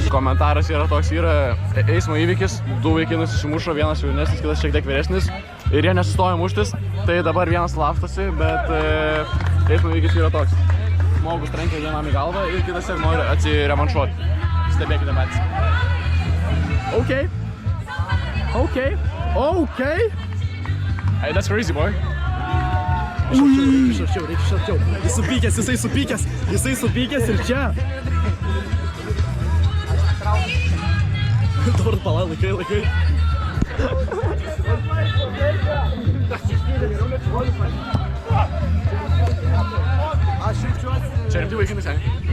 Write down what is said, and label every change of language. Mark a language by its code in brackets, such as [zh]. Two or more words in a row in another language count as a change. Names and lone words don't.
[lt] Komentaras yra toks, yra eismo įvykis. Du vaikinai susimušo, vienas jaunesnis, kitas šiek tiek vyresnis. Ir jie nesustoja muštis. Tai dabar vienas laužtasi, bet eismo įvykis yra toks. Žmogus trenkia vienam į galvą ir kitas ir nori atsirevanšuoti. Stebėkite patys. [en] Okay. Hey, that's crazy, boy. [lt] Reikia šarčiau. Jisai supykęs ir čia. Dabar pala, laikai. Čia rimti vaikinai, seniai.